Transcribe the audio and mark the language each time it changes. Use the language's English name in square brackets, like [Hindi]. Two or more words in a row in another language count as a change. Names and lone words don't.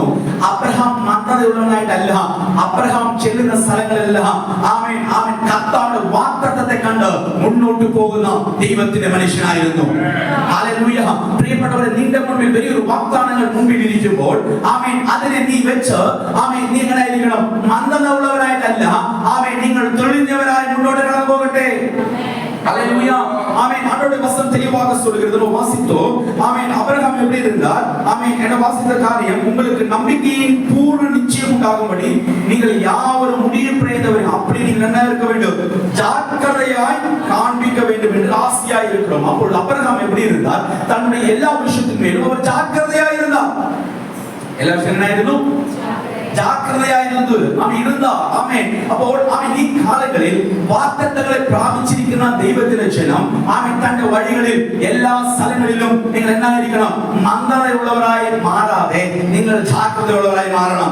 [Malayalam] അബ്രഹാം മന്ദതയുള്ളവനായിട്ടല്ല, അബ്രഹാം ചെല്ലുന്ന സ്ഥലങ്ങളെല്ലാം ആമേൻ ആമേൻ കർത്താവിന്റെ വാഗ്ദത്തത്തെ കണ്ട് മുന്നോട്ട് പോകുന്ന ദൈവത്തിന്റെ മനുഷ്യനായിരുന്നു. ഹല്ലേലൂയ. പ്രിയപ്പെട്ടവരെ, നിന്റെ മുൻപിൽ വലിയൊരു വാഗ്ദാനങ്ങൾ മുൻപിൽ ഇരിക്കുമ്പോൾ ആമേൻ അതിനെ നീ വെച്ച് ആമേൻ നീ എങ്ങനെയായിരിക്കണം? മന്ദത ഉള്ളവരായിട്ടല്ല, ആമേൻ നിങ്ങൾ തെളിഞ്ഞ [Tamil] ஹல்லேலூயா ஆமென். ஆண்டவருடைய வசனம் தெளிவாக சொல்கிறது. வாசித்தோம். ஆமென். ஆபிரகாம் எப்படி இருந்தார்? ஆமென். என வாசித்த காரியம் உங்களுக்கு நம்பிக்கையின் பூர்ண நிச்சயம் உண்டாகும்படி நீங்கள் யாவரும் முடிவு பிரயத்தவர் அப்படி நீங்கள் என்ன இருக்க வேண்டும்? ஜாக்கிரதையாய் காண்பிக்க வேண்டும் என்று ஆசையாய் இருக்கிறோம். அப்பொழுது ஆபிரகாம் எப்படி இருந்தார்? தன்னுடைய எல்லா விஷயத்தின் மேலும் அவர் ஜாக்கிரதையாய் இருந்தார். எல்லா விஷயம் என்ன ஆயிருந்தும் [Malayalam] ജാഗ്രതയായിരുന്നു അവൻ ഇരുന്ന ആമേൻ. അപ്പോൾ അവൻ ഈ കാലങ്ങളിൽ വാഗ്ദത്തങ്ങളെ പ്രാപിച്ചിരിക്കുന്ന ദൈവത്തിന്റെ ജനം ആമേൻ തന്റെ വഴികളിൽ എല്ലാ സ്ഥലങ്ങളിലും നിങ്ങൾ എന്നായിരിക്കണം? മന്ദതയുള്ളവരായി മാറാതെ നിങ്ങൾ ജാഗ്രതയുള്ളവരായി മാറണം.